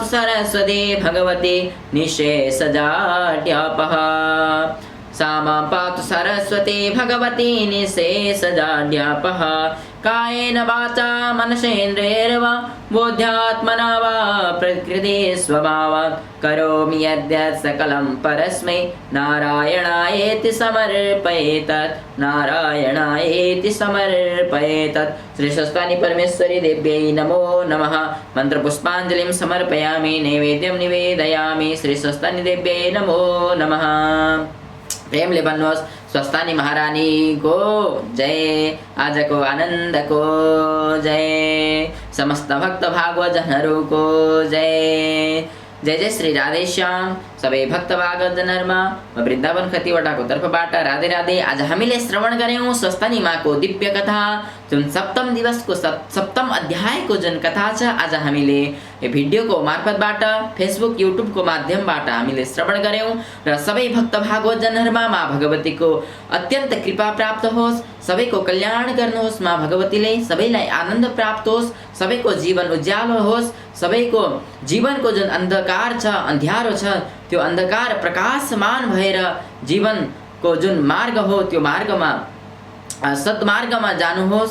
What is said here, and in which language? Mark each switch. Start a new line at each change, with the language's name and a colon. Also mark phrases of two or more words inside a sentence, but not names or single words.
Sanskrit: सरस्वती भगवती निःशेषजाड्यापः सा मां पातु सरस्वती भगवती निःशेषजाड्यापः कायेन वाचा मनसेन्द्रियैर्वा बुद्ध्यात्मना वा प्रकृति स्वभावात् करोमि यद्यत् सकलं परस्मै नारायणायेति समर्पयेतत् नारायणायेति समर्पयेतत्। श्री स्वस्तानि परमेश्वरी देव्यै नमो नमः। मन्त्रपुष्पाञ्जलिं समर्पयामि नैवेद्यं निवेदयामि। श्री स्वस्तानि देव्यै नमो नमः।
Nepali: प्रेमले भन्नुहोस् स्वस्थानी महारानी को जय। आजको आनन्दको जय। समस्त भक्त भागवतजनहरूको जय। जय जय श्री राधेश्याम। सबै भक्त भागवतजनहरुमा वृन्दावन कतिवटाको तर्फबाट राधे राधे। आज हामीले श्रवण गर्यौं स्वस्थानी माँको दिव्य कथा जुन सप्तम दिवसको सप्तम अध्यायको जुन कथा छ। आज हामीले यो भिडियोको मार्फतबाट फेसबुक युट्युबको माध्यमबाट हामीले श्रवण गर्यौं र सबै भक्त भागवतजनहरुमा माँ भगवतीको अत्यन्त कृपा प्राप्त होस्। सबैको कल्याण गर्नुहोस् माँ भगवतीले। सबैलाई आनन्द प्राप्त होस्। सबैको जीवन उज्यालो होस्। सबैको जीवनको जुन अन्धकार छ अँध्यारो छ त्यो अन्धकार प्रकाशमान भएर जीवनको जुन मार्ग हो त्यो मार्गमा सद्मार्गमा जानुहोस्।